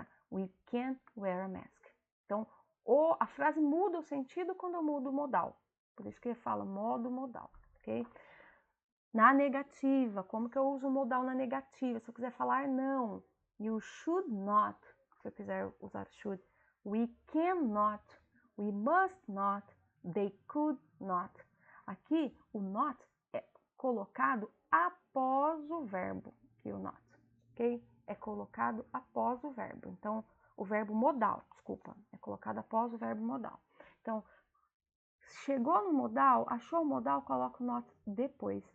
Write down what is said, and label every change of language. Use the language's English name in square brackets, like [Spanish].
[English] We can wear a mask. [Portuguese] Então, a frase muda o sentido quando eu mudo o modal. Por isso que ele fala modo modal, ok? Na negativa, como que eu uso o modal na negativa? Se eu quiser falar não, [English] you should not. [Portuguese] Se eu quiser usar should, [English] we cannot, we must not, they could not. [Portuguese] Aqui, o not é colocado após o verbo, que o not, ok? É colocado após o verbo. Então, o verbo modal, desculpa, é colocado após o verbo modal. Então, chegou no modal, achou o modal, coloca o not depois.